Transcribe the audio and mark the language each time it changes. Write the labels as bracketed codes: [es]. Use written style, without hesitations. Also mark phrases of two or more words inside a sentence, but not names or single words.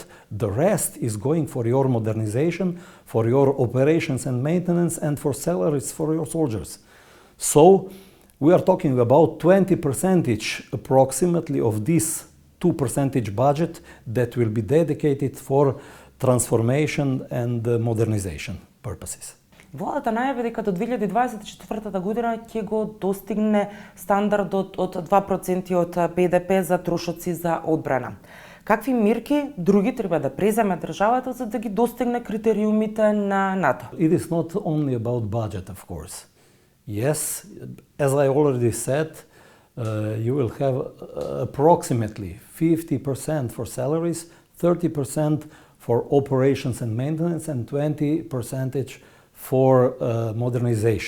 [en] The rest is going for your modernization, for your operations and maintenance, and for salaries for your soldiers. So we are talking about 20% approximately of this 2% budget that will be dedicated for transformation and modernization purposes. [mk] Владата најави дека до 2024 година ќе го достигне стандардот од 2% од БДП за трошоци за одбрана. Какви мерки други треба да преземе државата за да ги достигне критериумите на НАТО? [en] It is not only about budget, of course. Yes, as I already said, you will have approximately 50% for salaries, 30% for operations and maintenance, and 20% for modernization.